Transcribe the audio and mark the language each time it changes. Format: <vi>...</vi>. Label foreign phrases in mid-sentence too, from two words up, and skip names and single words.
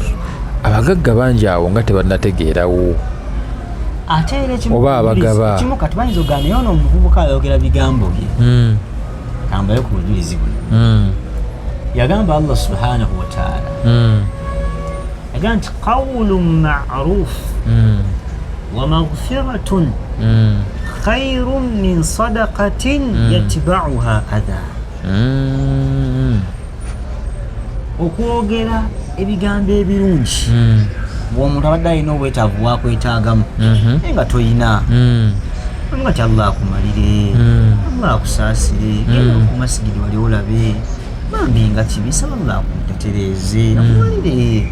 <lg>Abagagga bangi awo nga tebannategeerawo ate era oba abagaba kimu kati bayinza ogana naye ono omuvubuka ayogera bigambo bye kambayo ku bujulizi buno. Yagamba Allah</lg> <ar>سبحانه وتعالى</ar> <lg>yagamba nti</lg> <ar>قول معروف ومغفرة خير من صدقة يتبعها أذى.</ar> <lg>Okwogera ebigambo ebirungi bw'omuntu abadde alina obwetaavu bwakwetaagamu naye nga toyina nga ti Allah akumalire, Allah akusaasire, genda ku masigidi wali olabe bambi nga kibi, saba Allah akutetereeze akumalire.</lg>